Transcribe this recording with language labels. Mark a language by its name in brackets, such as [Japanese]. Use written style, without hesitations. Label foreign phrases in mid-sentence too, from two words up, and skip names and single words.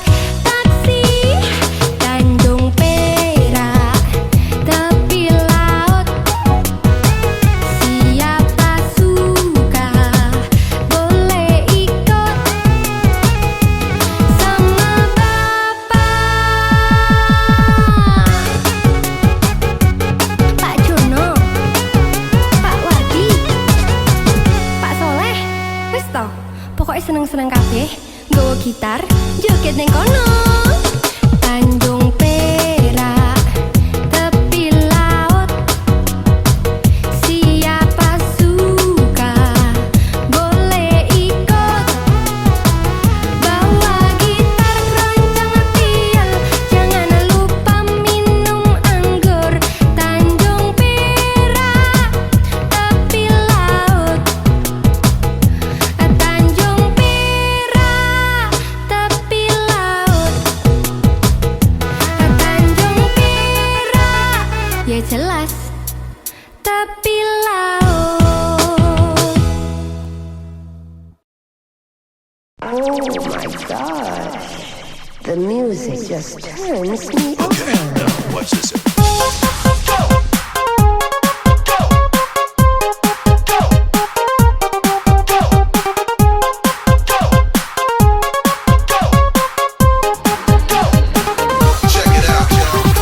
[Indonesian] Taksi Tanjung Perak, tepi laut. Siapa suka boleh ikut sama Pak Jono, Pak Wardi, Pak Soleh. [Javanese] Wis to, pokoknya seneng-seneng kabeh. Nggawa gitar, joget ning kono. [Indonesian] Tanjung Perak, tepi laut. Siapa suka boleh ikut. Bawa gitar, keroncong, piol, jangan lupa minum anggur. Tanjung Perak, tepi laut. Tanjung Perak, tepi laut. Tanjung Perak, ya jelas tepi laut. [English] Oh my gosh, the music just turns me on. Watch this. Check it out, y'all.